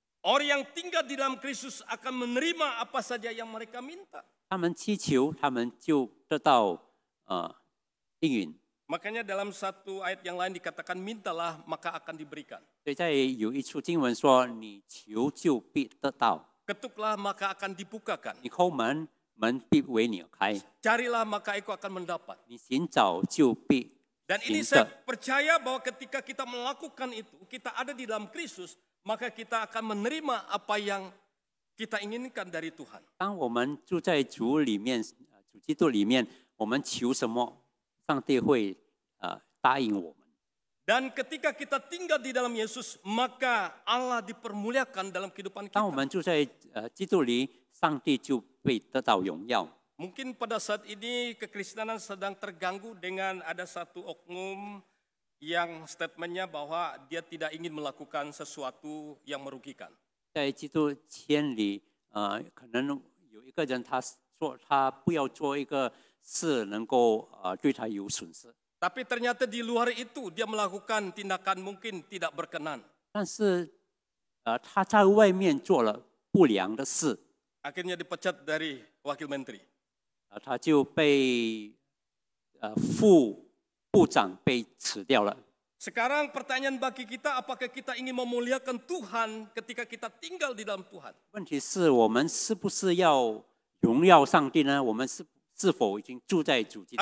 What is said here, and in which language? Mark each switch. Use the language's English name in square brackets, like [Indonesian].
[Indonesian] Orang yang tinggal di dalam Kristus akan menerima apa saja yang mereka minta. [Chinese] 他们祈求，他们就得到应允。 [Indonesian] Makanya dalam satu ayat yang lain dikatakan mintalah maka akan diberikan. [Chinese] 所以在有一处经文说：“你求就必得到， [Indonesian] Ketuklah maka akan dibukakan. [Chinese] 你叩门，门必为你而开； [Indonesian] Carilah maka engkau akan mendapat. [Chinese] 你寻找就必 [Indonesian] Dan ini [Chinese] 寻 [Indonesian] saya [Chinese] 得。” [Indonesian] percaya bahwa ketika kita melakukan itu, kita ada di dalam Kristus, maka kita akan menerima apa yang kita inginkan dari Tuhan. [Chinese] 当我们住在主里面，主基督里面，我们求什么，上帝会答应我们。 [Indonesian] Dan ketika kita tinggal di dalam Yesus, maka Allah dipermuliakan dalam kehidupan [Chinese] 当我 [Indonesian] kita. [Chinese] 们住在基督里，上帝就会得到荣耀。 [Indonesian] Mungkin pada saat ini kekristenan sedang terganggu dengan ada satu oknum yang statementnya bahwa dia tidak ingin melakukan sesuatu yang merugikan. [Chinese] 在基督圈里，可能有一个人他说他不要做一个事能够对他有损失， [Indonesian] Tapi ternyata di luar itu dia melakukan tindakan mungkin tidak berkenan. [Chinese] 但是他在外面做了不良的事， [Indonesian] Akhirnya dipecat dari wakil menteri. [Chinese] 他就被副部长被辞掉了。 [Indonesian] Sekarang pertanyaan bagi kita, apakah kita ingin memuliakan Tuhan ketika kita tinggal di dalam Tuhan? [Chinese] 问题是我们是不是要荣耀上帝呢？我们是否已经住在主基督